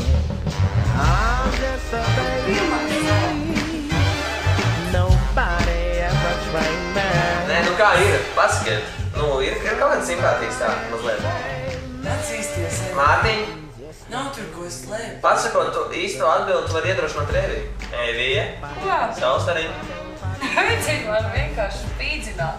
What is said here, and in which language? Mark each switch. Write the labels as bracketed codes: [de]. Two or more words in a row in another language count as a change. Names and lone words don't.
[en] I'm just a baby. Nobody ever trained me. [lv] Nē, nu kā ir? Pasakiet. Nu, ir kaut kāda simpātijas tā, mazliet. Atzīsties. Mārtiņ, Nav tur ko slēpt. pasakot tu īsto atbildi, tu vari iedrošināt Eviju. Evija, Ko? Saulstariņ. Vajadzīgi man vienkārši spīdzināt.